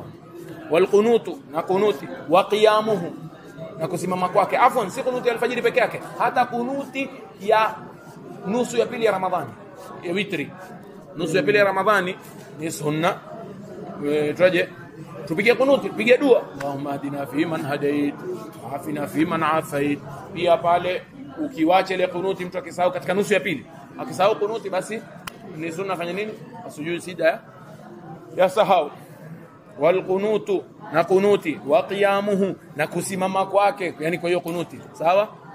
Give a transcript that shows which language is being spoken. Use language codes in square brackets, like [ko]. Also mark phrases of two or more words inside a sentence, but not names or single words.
[ar] والقنوت, [sw] na kunuti, [ar] وقيامه, [sw] na kusimama kwake. Afwan, si kunuti ya alfajiri peke yake, hata kunuti ya nusu ya pili ya Ramadhani, ya witri. Nusu ya pili ya Ramadhani ni sunna. Tuje tupige kunuti, tupige dua, [ar] اللهم اهدنا في من هديت عافنا في من عافيت. [sw] Pia pale ukiwacha ile kunuti mtu akisahau katika nusu ya pili, akisahau kunuti, basi ni sunna fanya nini? Asujudu sida ya sahau. [ar] والقنوت, [sw] na kunuti, [ar] وقيامه, [sw] na kusimama kwake, yani kwa hiyo kunuti, sawa?